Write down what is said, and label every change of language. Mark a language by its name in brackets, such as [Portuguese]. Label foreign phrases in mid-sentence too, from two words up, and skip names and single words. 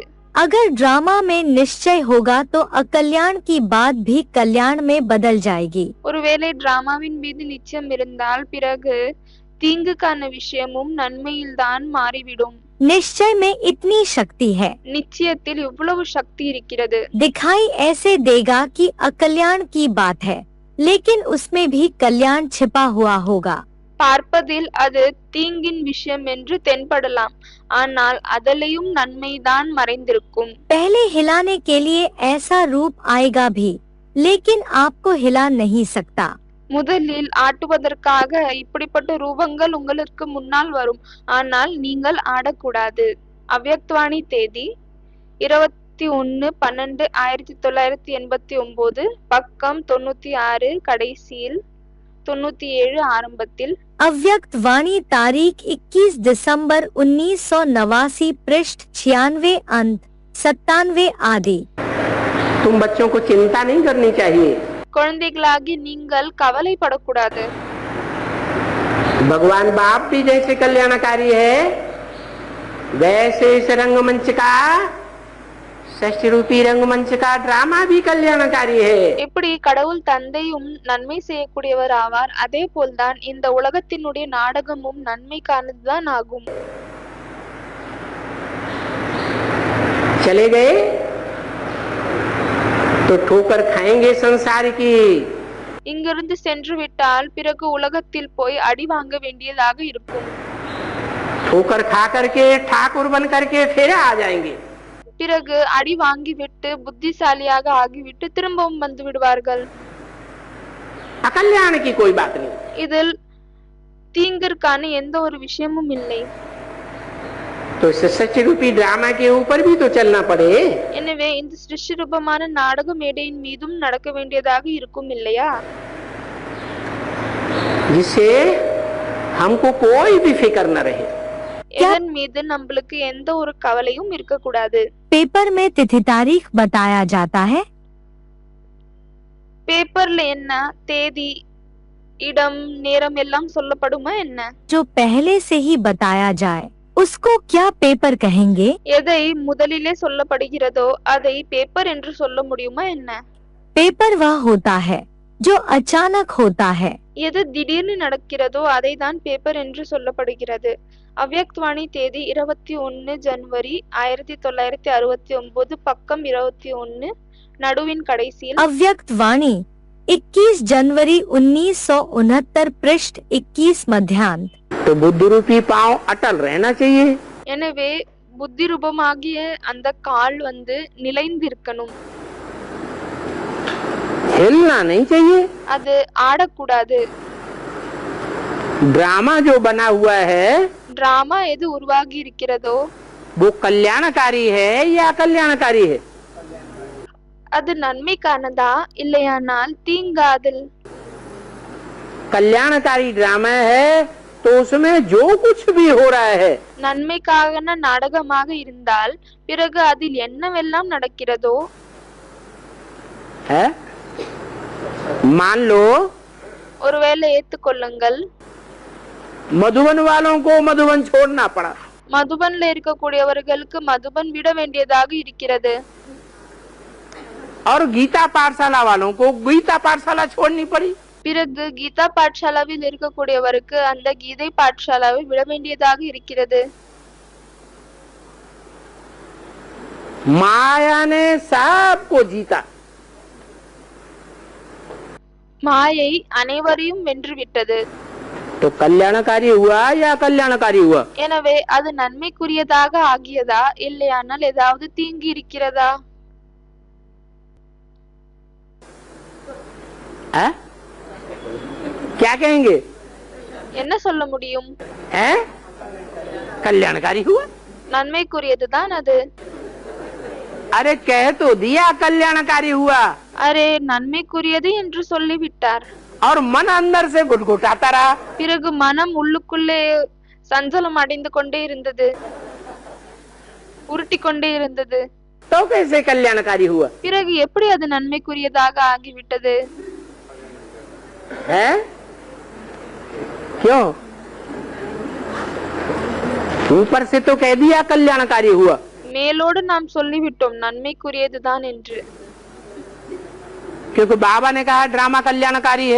[Hindi] अगर ड्रामा में निश्चय होगा तो अकल्याण की बात भी कल्याण में बदल जाएगी। [Tamil] ஒருவேளை டிராமாவின் மீது நிச்சயம் இருந்தால் பிறகு தீங்குக்கான விஷயமும் நன்மையில்தான் மாறிவிடும். [Hindi] निश्चय में इतनी शक्ति है, [Tamil] நிச்சயத்தில் இவ்வளவு சக்தி இருக்கிறது. [Hindi] दिखाई ऐसे देगा कि अकल्याण की बात है, लेकिन उसमें भी कल्याण छिपा हुआ होगा। [Tamil] பார்ப்பதில் அது தீங்கின் விஷயம் என்று தென்படலாம், ஆனால் அதிலேயும் நன்மைதான் மறைந்திருக்கும். [Hindi] पहले हिलाने के लिए ऐसा रूप आएगा भी, लेकिन आपको हिला नहीं सकता। [Tamil] முதலில் ஆட்டுவதற்காக இப்படிப்பட்ட ரூபங்கள் உங்களுக்கு முன்னால் வரும், ஆனால் நீங்கள் ஆடக்கூடாது. அவ்யக்தவாணி தேதி 21/12/1989, பக்கம் 96 கடைசியில் 97 ஆரம்பத்தில். [Hindi] अव्यक्त वाणी तारीख 21 दिसंबर 1989, पृष्ठ 96 अंत 97 आदि। तुम बच्चों को चिंता नहीं करनी चाहिए। [Tamil] குழந்தைகளாகி நீங்கள் கவலைப்படக்கூடாது. [Hindi] भगवान बाप भी जैसे कल्याणकारी है, वैसे इस रंगमंच का षष्ठी रूपी रंगमंच का ड्रामा भी कल्याणकारी है। [Tamil] எப்படி கடவுள் தந்தையும் நன்மை செய்யக்கூடியவர் ஆவார், அதே போல்தான் இந்த உலகத்தினுடைய நாடகமும் நன்மைக்கானதுதான் ஆகும். [Hindi] चले गए तो ठोकर खाएंगे संसार की। [Tamil] இங்கிருந்து சென்று விட்டால் பிறகு உலகத்தில் போய் அடி வாங்க வேண்டியதாக இருக்கும். [Hindi] ठोकर खा करके ठाकुर बन करके फिर आ जाएंगे। [Tamil] பிறகு அடி வாங்கிவிட்டு புத்திசாலியாக ஆகிவிட்டு திரும்பவும் வந்து விடுவார்கள். [Hindi] अकल्याण की कोई बात नहीं। [Tamil] இதில் தீங்கிற்கான எந்த ஒரு விஷயமும் இல்லை. [Hindi] तो इस सच्ची रूपी ड्रामा के ऊपर भी तो चलना पड़े। [Tamil] எனவே இந்த சிருஷ்டி ரூபமான நாடக மேடையின் மீதும் நடக்க வேண்டியதாக இருக்கும் இல்லையா, [Hindi] जिससे हमको कोई भी फिक्र न रहे। [Tamil] இதன் மீது நம்மளுக்கு எந்த ஒரு கவலையும் இருக்கக்கூடாது. [Hindi] पेपर में तिथि तारीख बताया जाता है। [Tamil] பேப்பர்ல என்ன தேதி, இடம், நேரம் எல்லாம் சொல்லப்படுமா என்ன? [Hindi] जो पहले से ही बताया जाए उसको क्या पेपर कहेंगे। [Tamil] எதை முதலிலே சொல்லப்படுகிறதோ அதை பேப்பர் என்று சொல்ல முடியுமா என்ன? [Hindi] पेपर वह होता है जो अचानक होता है। [Tamil] எது திடீர்னு நடக்கிறதோ அதை தான் பேப்பர் என்று சொல்லப்படுகிறது. அவ்யக்தவாணி தேதி 21 ஜனவரி 1969, பக்கம் 21, நடுவின் கடைசியில். [Hindi] अव्यक्त वाणी 21 जनवरी 1969, पृष्ठ 21 मध्यांत। तो बुद्धि रूपी पांव अटल रहना चाहिए। [Tamil] எனவே புத்தி ரூபமாகிய அந்த கால் நிலைந்திருக்கணும், [Hindi] हिलना नहीं चाहिए। [Tamil] அது ஆடக்கூடாது. [Hindi] ड्रामा जो बना हुआ है [Tamil] டிராமா எது உருவாகி இருக்கிறதோ [Hindi] वो कल्याणकारी है या अकल्याणकारी है? [Tamil] அது நன்மைக்கானதா இல்லையானால் தீங்காதல்? [Hindi] कल्याणकारी ड्रामा है तो उसमें जो कुछ भी हो रहा है [Tamil] நன்மைக்கான நாடகமாக இருந்தால் பிறகு அதில் என்னவெல்லாம் நடக்கிறதோ, [Hindi] है, मान लो [Tamil] ஒருவேளை ஏத்துக்கொள்ளுங்கள், [Hindi] मधुबन वालों को मधुबन छोड़ना पड़ा [Tamil] மதுபன்ல இருக்கக்கூடியவர்களுக்கு மதுபன் விட வேண்டியதாக இருக்கிறது. [Hindi] और गीता पाठशाला वालों को गीता पाठशाला छोड़नी पड़ी। [Tamil] பிறகு கீதா பாठशालाவில் இருக்கக்கூடியவருக்கு அந்த கீதை பாठशालाவை விட வேண்டியதாக இருக்கிறது. [Hindi] माया ने सबको जीता, [Tamil] மாயை அனைவரையும் வென்று விட்டது. [Hindi] तो कल्याणकारी हुआ या कल्याणकारी हुआ? [Tamil] எனவே அது நன்மைக்குரியதாக ஆகியதா இல்லையானால் ஏதாவது தீங்கு இருக்கிறதா? [Hindi] है? क्या कहेंगे? [Tamil] என்ன சொல்ல முடியும்? [Hindi] है? कल्याणकारी हुआ। [Tamil] நன்மைக்குரியதுதான் அது. [Hindi] अरे कह तो दिया कल्याणकारी हुआ, [Tamil] அரே நன்மைக்குரியது என்று சொல்லிவிட்டார். [Hindi] और मन अंदर से घुटघुटाता रहा। [Tamil] பிறகு மனம் உள்ளுக்குள்ளே சஞ்சலம் அடைந்து கொண்டே இருந்தது, உருட்டி கொண்டே இருந்தது. [Hindi] तो कैसे कल्याणकारी हुआ? [Tamil] பிறகு எப்படி அது நன்மைக்குரியதாக ஆகிவிட்டது? [Hindi] है? क्यों? ऊपर से तो कह दिया कल्याणकारी हुआ, [Tamil] மேலோடு நாம் சொல்லிவிட்டோம் நன்மைக்குரியதுதான் என்று. [Hindi] क्योंकि बाबा ने कहा ड्रामा कल्याणकारी है।